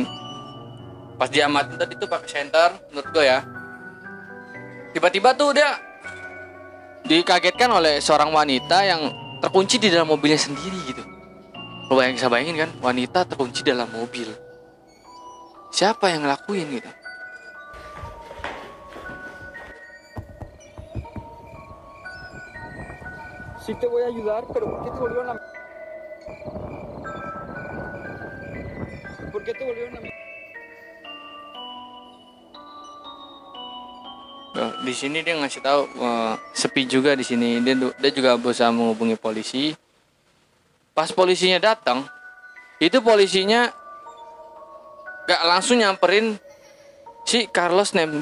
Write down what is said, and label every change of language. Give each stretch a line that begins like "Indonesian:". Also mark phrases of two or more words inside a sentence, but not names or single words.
Indonesian: Pas dia mati tadi tuh pakai senter, menurut gue ya. Tiba-tiba tuh dia dikagetkan oleh seorang wanita yang terkunci di dalam mobilnya sendiri gitu. Lo bisa bayangin kan, wanita terkunci dalam mobil. Siapa yang ngelakuin gitu?
Spanish: Sí te voy a ayudar, pero ¿por qué te volvieron a... ¿Por qué te volvieron a...
Indonesian: Di sini dia ngasih tahu sepi juga di sini. Dia juga berusaha menghubungi polisi. Pas polisinya datang, itu polisinya gak langsung nyamperin si Carlos Nem.